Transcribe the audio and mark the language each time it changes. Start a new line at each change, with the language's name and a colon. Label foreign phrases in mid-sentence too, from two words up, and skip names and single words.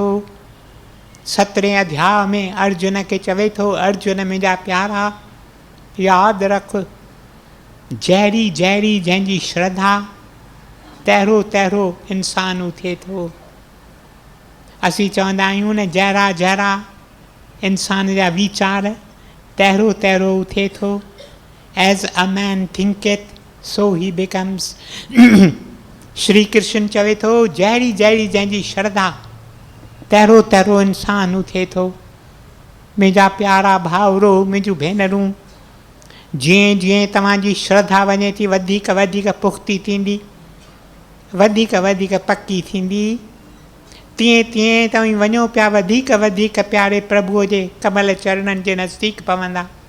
Sindhi: 17 अध्याय में अर्जुन खे चवे थो, अर्जुन मुंहिंजा प्यारा यादि रख, जहिड़ी जहिड़ी जंहिंजी श्रद्धा तहिड़ो तहिड़ो इंसानु थिए थो। असीं चवंदा आहियूं न, जहिड़ा जहिड़ा इंसान जा वीचार तहिड़ो तहिड़ो थिए थो।
English: As a man thinketh so he becomes.
Sindhi: श्री कृष्ण चवे थो, जहिड़ी जहिड़ी जंहिंजी श्रद्धा तहिड़ो तहिड़ो इंसानु थिए थो। मुंहिंजा प्यारा भाउरो, मुंहिंजूं भेनरूं, जीअं जीअं तव्हांजी श्रद्धा वञे थी वधीक वधीक पुख़्ती थींदी, वधीक वधीक पकी थींदी, तीअं तीअं तव्हीं वञो पिया वधीक वधीक प्यारे प्रभुअ जे कमल चरणनि जे नज़दीक पवंदा।